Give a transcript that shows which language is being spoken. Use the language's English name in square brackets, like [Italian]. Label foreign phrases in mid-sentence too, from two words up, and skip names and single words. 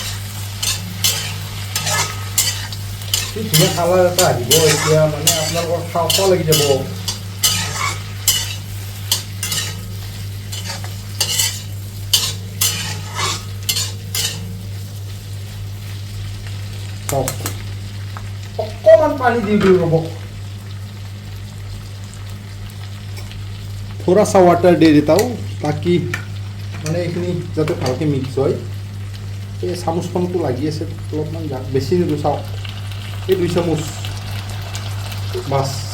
[Assamese] কি ধুনীয়া কালাৰ এটা আহিব এতিয়া মানে আপোনালোকৰ খাওঁ খাওঁ লাগি যাব অকণমান পানী দি দিওঁ ৰ'ব [Hindi] थोड़ा सा वाटर दे देता हूँ ताकि [Assamese] মানে এইখিনি যাতে ভালকৈ মিক্স হয় এই চামুচখনটো লাগি আছে অলপমান বেছি নিদিওঁ চাওক এই 2 চামুচ বাছ